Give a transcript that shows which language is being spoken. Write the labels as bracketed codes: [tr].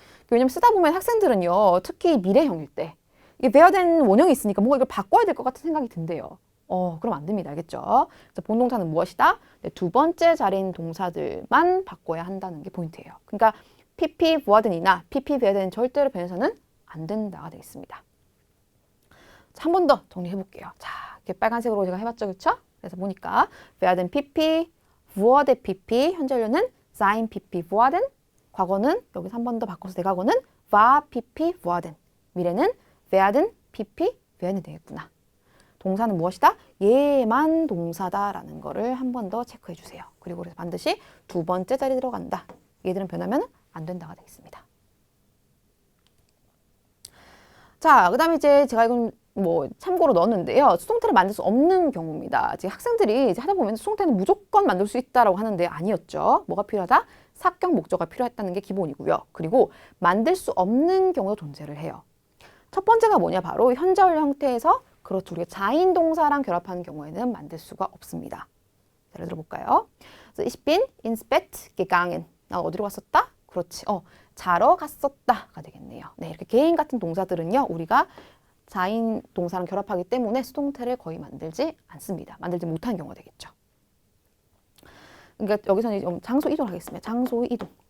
[ko] 왜냐면 쓰다 보면 학생들은요, 특히 미래형일 때 이게 werden 원형이 있으니까 뭔가 이걸 바꿔야 될 것 같은 생각이 든대요. 그럼 안 됩니다. 알겠죠? 그래서 본동사는 무엇이다? 네, 두 번째 자리인 동사들만 바꿔야 한다는 게 포인트예요. 그러니까 PP werden이나 PP werden은 절대로 변해서는 안 된다가 되겠습니다. 한 번 더 정리해 볼게요. 자, 이렇게 빨간색으로 제가 해봤죠, 그렇죠? 그래서 보니까 werden PP, wurde PP, 현재완료는 sein PP worden, 과거는 여기서 한 번 더 바꿔서 대과거는 war PP worden, 미래는 werden PP werden 되겠구나. 동사는 무엇이다? 얘만 동사다라는 거를 한 번 더 체크해 주세요. 그리고 그래서 반드시 두 번째 자리 들어간다. 얘들은 변하면 안 된다가 되겠습니다. 자, 그 다음에 이제 제가 이건 뭐 참고로 넣었는데요. 수동태를 만들 수 없는 경우입니다. 지금 학생들이 이제 하다 보면 수동태는 무조건 만들 수 있다라고 하는데 아니었죠. 뭐가 필요하다? 사격 목적어가 필요했다는 게 기본이고요. 그리고 만들 수 없는 경우도 존재를 해요. 첫 번째가 뭐냐? 바로 현재 완료 형태에서 그렇죠. 우리가 자인 동사랑 결합하는 경우에는 만들 수가 없습니다. 예를 들어볼까요? [de] Ich bin ins Bett gegangen. [ko] 나 어디로 갔었다? 그렇지. 자러 갔었다가 되겠네요. 네, 이렇게 개인 같은 동사들은요. 우리가 자인 동사랑 결합하기 때문에 수동태를 거의 만들지 않습니다. 만들지 못한 경우가 되겠죠. 그러니까 여기서는 장소 이동하겠습니다. 장소 이동.